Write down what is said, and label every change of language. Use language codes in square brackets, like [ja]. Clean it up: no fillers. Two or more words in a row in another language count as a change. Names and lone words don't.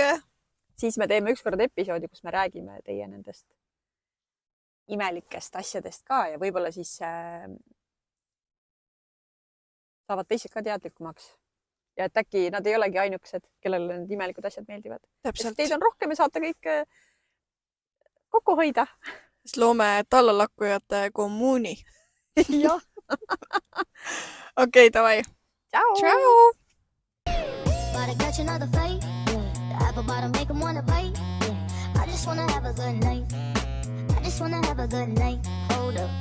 [et] Siis me teeme ükskord episoodi, kus me räägime teie nendest imelikest asjadest ka ja võib-olla siis saavad teised ka teadlikumaks. Ja et äkki nad ei olegi ainukesed, kellele need imelikud asjad meeldivad. Täpselt. Teid on rohkem ja saate kõik kokku hoida. Sest loome tallalakkujate kommuuni. Jah. Okei, davai. Ciao. Ciao. [en] Gotta catch another fight. The apple bottom make them wanna bite. I just wanna have a good night. I just wanna have a good night. Hold up.